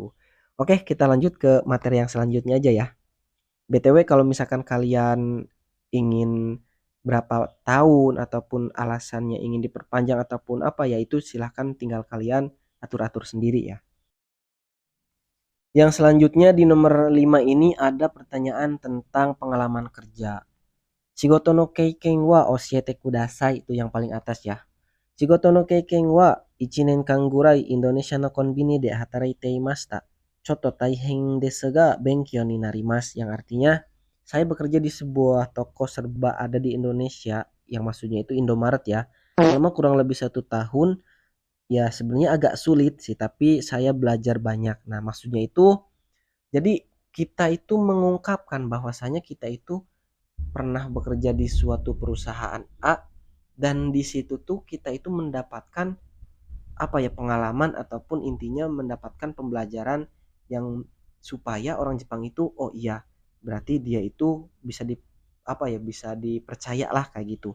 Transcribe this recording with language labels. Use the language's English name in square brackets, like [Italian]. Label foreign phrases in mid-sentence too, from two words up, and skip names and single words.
[Indonesian] Oke, kita lanjut ke materi yang selanjutnya aja ya. BTW kalau misalkan kalian ingin berapa tahun ataupun alasannya ingin diperpanjang ataupun apa ya, itu silahkan tinggal kalian atur-atur sendiri ya. Yang selanjutnya di nomor 5 ini ada pertanyaan tentang pengalaman kerja. [Japanese] 仕事の経験は教えてください, [Indonesian] itu yang paling atas ya. [Japanese] 仕事の経験は 1年間ぐらいインドネシアのコンビニで働いていました。ちょっと大変ですが勉強になります, [Indonesian] yang artinya saya bekerja di sebuah toko serba ada di Indonesia, yang maksudnya itu Indomaret ya, selama kurang lebih 1 tahun. Ya sebenarnya agak sulit sih, tapi saya belajar banyak. Nah maksudnya itu jadi kita itu mengungkapkan bahwasanya kita itu pernah bekerja di suatu perusahaan A, dan di situ tuh kita itu mendapatkan apa ya pengalaman ataupun intinya mendapatkan pembelajaran yang supaya orang Jepang itu oh iya berarti dia itu bisa di apa ya bisa dipercaya lah kayak gitu.